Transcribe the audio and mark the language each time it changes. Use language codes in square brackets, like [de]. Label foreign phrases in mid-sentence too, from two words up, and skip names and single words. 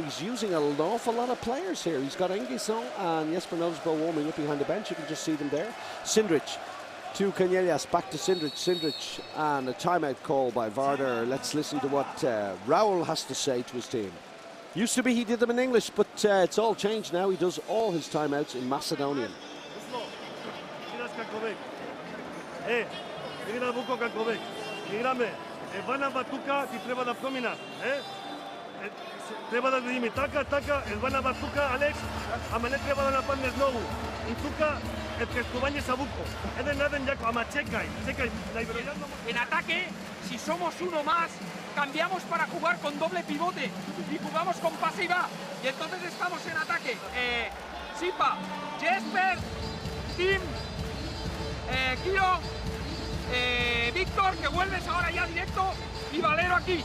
[en] He's using an awful lot of players here. He's got Enguisson and Jesper Notisbo warming up behind the bench. You can just see them there. Sindrich to Canellas, back to Sindrich. Sindrich and a timeout call by Vardar. Let's listen to what Raul has to say to his team. Used to be he did them in English, but it's all changed now. He does all his timeouts in Macedonian. [mk] Treba da vidíme така, Елвана Бацука, Алекс, ама не треба да нападне знову. И тука е прескување са Вуко. Еден јако, ама чекај, најверојатно... [es] En ataque, si somos uno más, cambiamos para jugar con doble pivote y jugamos con pase y va. Y entonces estamos en ataque. Sipa, Jesper, Tim, Kiro, Víctor, que vuelves ahora ya directo, y Valero aquí.